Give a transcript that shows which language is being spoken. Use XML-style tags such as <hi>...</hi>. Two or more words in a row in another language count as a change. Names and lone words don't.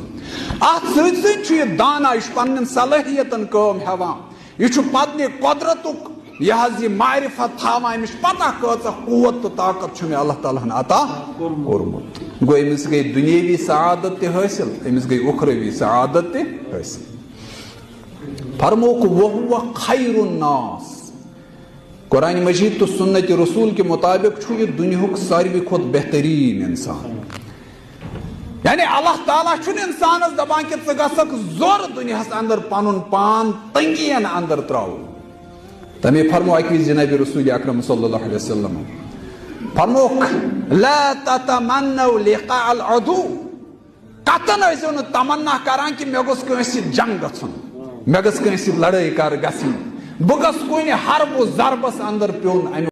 <ks>اتھ سۭتۍ سۭتۍ چھُ یہِ دانا، یہِ چھُ پننٮ۪ن صلٲحیتن کٲم ہٮ۪وان، یہِ چھُ پننہِ قۄدرتُک یہ معرفت تھاوان، أمِس چھُ پتہ کۭژاہ قوت تہٕ طاقت چھُ مےٚ اللہ تعالیٰ ہن عطا کوٚرمُت۔ گوٚو أمِس گٔے دُنیٲوی سعادت تہِ حٲصِل، أمِس گٔے اُخروی سعادت تہِ حٲصِل۔ فرموکھ</ks> <ar>وَہُوَ خیر الناس،</ar> <ks>قرآن مجید تو</ks> <ur>سنت رسول کے مطابق</ur> <ks>چھُ یہ دنیاہُک ساروی کھۄتہٕ بہتریٖن انسان۔ یعنی اللہ تعالیٰ چھُنہٕ انسانس دپان کہ ژٕ گژھکھ زورٕ دنیاہس اندر پنُن پان تنگین اندر تراوُن۔ تمی فرمو اکہِ وِزِ جناب رسول اکرم</ks> <ar>صلی اللہ علیہ وسلم،</ar> <ks>فرموکھ</ks> <ar>لا تتمنوا لقاء العدو،</ar> <ks>قطن ٲسِو نہٕ تمنا کران کہ مےٚ گوٚژھ کٲنٛسہِ سۭتۍ جنگ گژھُن، مےٚ گٔژھ کٲنٛسہِ سۭتۍ لڑٲے کر گژھٕنۍ، بہٕ گژھٕ کُنہِ حرب و ضربس اندر پیوٚن امیُک۔</ks>